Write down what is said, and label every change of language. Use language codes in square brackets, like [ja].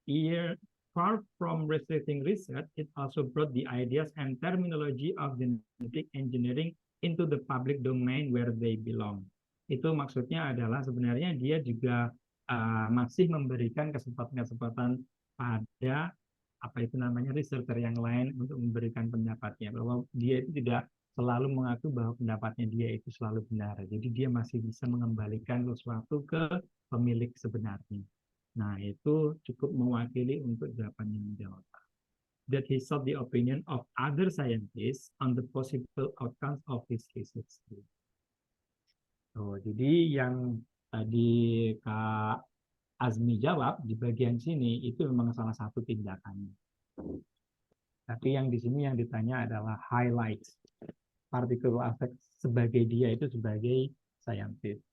[en] Here, far from restricting research, it also brought the ideas and terminology of genetic engineering into the public domain where they belong. [id] Itu maksudnya adalah sebenarnya dia juga masih memberikan kesempatan-kesempatan pada apa itu namanya researcher yang lain untuk memberikan pendapatnya, bahwa dia itu tidak selalu mengaku bahwa pendapatnya dia itu selalu benar. Jadi dia masih bisa mengembalikan sesuatu ke pemilik sebenarnya. Nah, itu cukup mewakili untuk jawabannya menjawab. [en] That he sought the opinion of other scientists on the possible outcomes of his research. [id] Jadi yang tadi Kak Azmi jawab di bagian sini itu memang salah satu tindakannya. Tapi yang di sini yang ditanya adalah highlights. Particular aspek sebagai dia itu sebagai scientist.